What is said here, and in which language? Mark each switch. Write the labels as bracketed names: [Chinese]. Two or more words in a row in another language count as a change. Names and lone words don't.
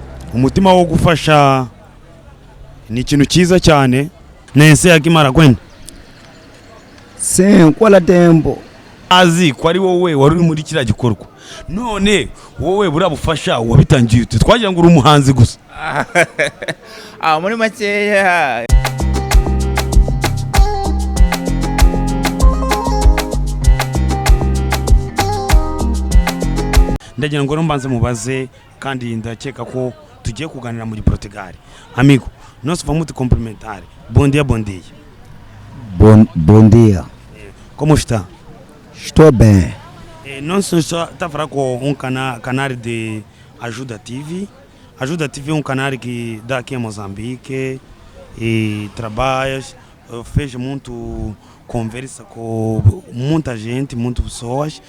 [Kinyarwanda] umutima wo gufasha ni ikintu cyiza cyane. Nese akimara kwenda [Portuguese] Sim, qual é tempo? [Kinyarwanda] azi ko ari wowe wari uri muri kiriya gikorwa, none wowe burabufasha wabitangiye ute? Twagira ngo uri umuhanzi gusa. muri makeya Ndagira ngo mbanze mubaze kandi ndakeka ko tugiye kuganira muri Portugal. [Portuguese] Amigo, nós vamos te cumprimentar. Bom dia, bom dia. Bom dia. Como está? Estou bem. Nós só tá falando com canal de Ajuda TV. Ajuda TV é um canal que dá aqui em Moçambique e trabalha, fez muito conversa com muita gente, muitas pessoas.